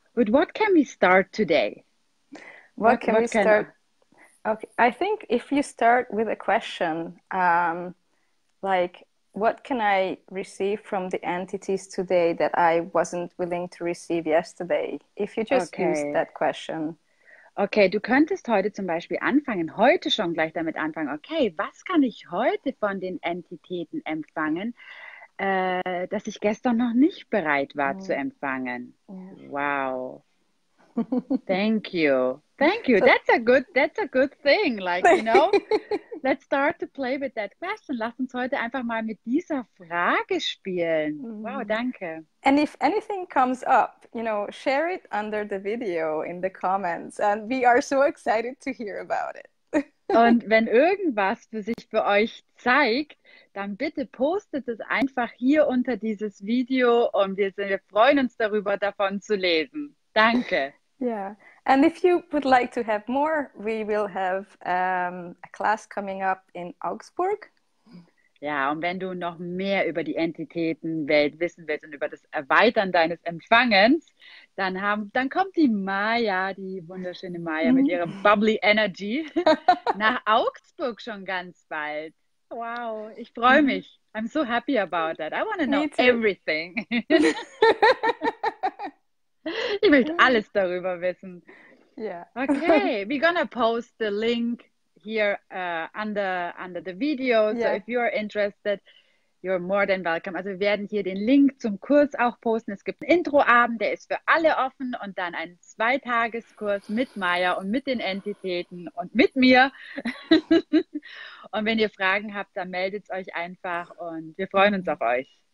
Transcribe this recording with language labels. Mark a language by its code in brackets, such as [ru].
[en] With what can we start today? What can we start? Okay, I think if you start with a question, like, what can I receive from the entities today that I wasn't willing to receive yesterday? If you just use Okay. that question. [de] Okay, du könntest heute zum Beispiel anfangen, heute schon gleich damit anfangen, okay, was kann ich heute von den Entitäten empfangen, das ich gestern noch nicht bereit war zu Mm, empfangen? [en] yeah. Wow. Thank you. Thank you. So, That's a good thing. Like, you know, let's start to play with that question. [de] Lass uns heute einfach mal mit dieser Frage spielen. Wow, mm. danke. [en] And if anything comes up, share it under the video in the comments. And we are so excited to hear about it. [de] Und wenn irgendwas sich für euch zeigt, dann bitte postet es einfach hier unter dieses Video und wir freuen uns darüber, davon zu lesen. Danke. [en] Yeah. And if you would like to have more, we will have a class coming up in Augsburg. [de] Ja, und wenn du noch mehr über die Entitätenwelt wissen willst und über das Erweitern deines Empfangens, dann kommt die Maya, die wunderschöne Maya mit ihrer bubbly Energy nach Augsburg schon ganz bald. [en] Wow, [de] ich freue mich. [en] I'm so happy about that. I want to know Me too. everything. [de] Ich möchte alles darüber wissen. [en] Yeah. Okay, we're gonna post the link here under the video. So Yeah. if you're interested, you're more than welcome. [de] Also wir werden hier den Link zum Kurs auch posten. Es gibt einen Introabend, der ist für alle offen und dann einen Zweitageskurs mit Maya und mit den Entitäten und mit mir. Und wenn ihr Fragen habt, dann meldet euch einfach und wir freuen uns auf euch.